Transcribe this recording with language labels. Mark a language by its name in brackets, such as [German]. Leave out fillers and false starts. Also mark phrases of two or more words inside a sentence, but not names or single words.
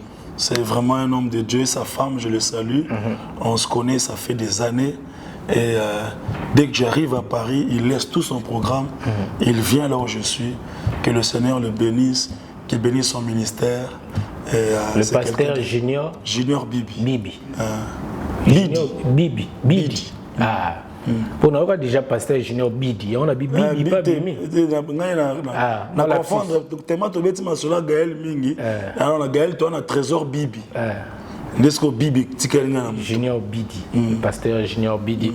[French] C'est vraiment un homme de Dieu, sa femme, je le salue. On se connaît, ça fait des années. Et dès que j'arrive à Paris, il laisse tout son programme, il vient là où je suis. Que le Seigneur le bénisse, qu'il bénisse son ministère. Et, le pasteur Junior Bibi. Bibi. Bidi. Bibi. Bidi. Ah. Pour nous, on a déjà pasteur Junior Bidi. On a Bibi, pas Bibi. Ah, on a confondre. Tellement tu bêtis ma sola Gaël Mingi. Alors on a Gaël, toi on a Trésor Bibi. Nesco Bibi, Junior Bidi, pasteur Junior Bidi.